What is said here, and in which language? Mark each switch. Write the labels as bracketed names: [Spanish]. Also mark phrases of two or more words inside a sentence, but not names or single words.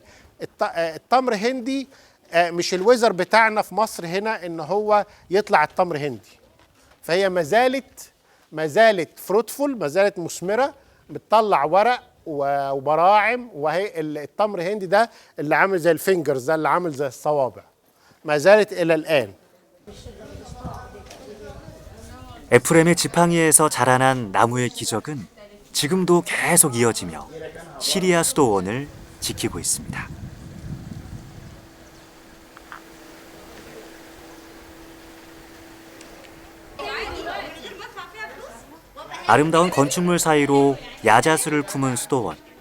[Arabic] التمر هندي مش الوزر بتاعنا في مصر هنا ان هو يطلع التمر هندي، فهي ما زالت فروتفول، ما زالت مثمره، بتطلع ورق وبراعم، وهي التمر هندي ده اللي عامل زي الفينجرز، ده اللي عامل زي الصوابع، ما زالت الى الان. [Korean] 에프렘의 지팡이에서 자라난 나무의 기적은 지금도 계속 이어지며 시리아 수도원을 지키고 있습니다. 아름다운 건축물 사이로 야자수를 품은 수도원.